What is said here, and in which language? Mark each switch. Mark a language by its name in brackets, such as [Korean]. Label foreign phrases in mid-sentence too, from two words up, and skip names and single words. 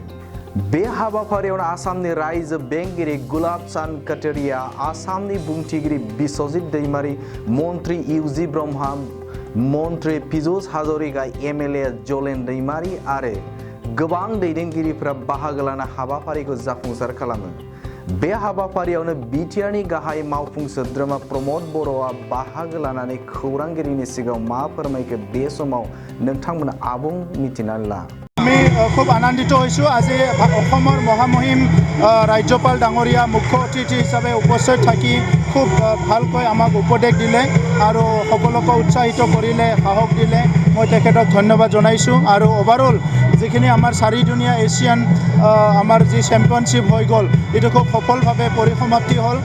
[Bodo] बे हाबाफारियावनो आसामनि रायजो बेंगिरि गुलाब चांद कटारिया, आसामनि बुंथिगिरि बिस्वजित दैमारी, मन्त्रि इउजि ब्रह्मा, मन्त्रि पीयूष हाजरिका, एमएलए जलेन दैमारी आरो गोबां दैदेनगिरिफोरा बाहागो लाना हाबाफारिखौ जाफुंसार खालामो। बे हाबाफारियावनो बिटिआरनि गाहाय मावफुं सोद्रोमा प्रमद बर'आ बाहागो लानानै खौरांगिरिनि सिगाङाव मा फोरमायखो बे समाव नोंथांमोना आबुं मिथिनानै ला। [Assamese] আমি খুব আনন্দিত হৈছোঁ। আজি অসমৰ মহামহিম ৰাজ্যপাল ডাঙৰীয়া মুখ্য অতিথি হিচাপে উপস্থিত থাকি খুব ভালকৈ আমাক উপদেশ দিলে আৰু সকলোকে উৎসাহিত কৰিলে, সাহস দিলে। মই তেখেতক ধন্যবাদ জনাইছোঁ। আৰু অভাৰঅল যিখিনি আমাৰ চাৰিদিনীয়া এছিয়ান আমাৰ যি চেম্পিয়নশ্বিপ হৈ গ'ল, এইটো খুব সফলভাৱে পৰিসমাপ্তি হ'ল।